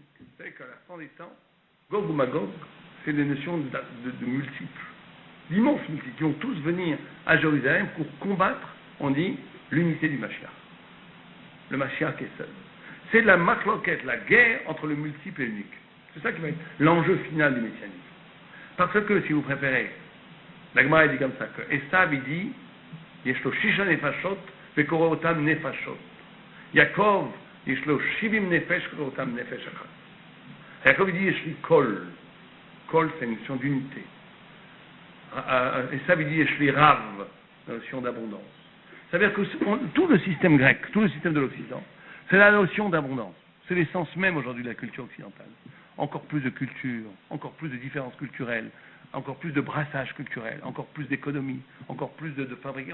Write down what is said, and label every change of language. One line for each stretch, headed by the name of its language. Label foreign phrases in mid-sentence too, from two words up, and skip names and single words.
French: Vous savez qu'à la fin des temps, Gog ou Magog, c'est des notions de multiples, d'immenses multiples, qui vont tous venir à Jérusalem pour combattre, on dit, l'unité du Mashiach. Le Mashiach est seul. C'est la machloket, la guerre entre le multiple et l'unique. C'est ça qui va être l'enjeu final du messianisme. Parce que, si vous préférez, la Gemara dit comme ça, que Esav, il dit,
Hebrew: יש לו שישה נפשות, וקורותם נפשות. יעקב, יש לו שבעים נפש, וקורותם נפש אחת.
French: Yaakov, il dit,
Hebrew: יש לי כל.
French: Kol, c'est une notion d'unité. Esav, il dit,
Hebrew: יש לי רב,
French: la notion d'abondance. C'est-à-dire que tout le système grec, tout le système de l'Occident, c'est la notion d'abondance. C'est l'essence même aujourd'hui de la culture occidentale. Encore plus de culture, encore plus de différences culturelles, encore plus de brassage culturel, encore plus d'économie, encore plus de fabriquer.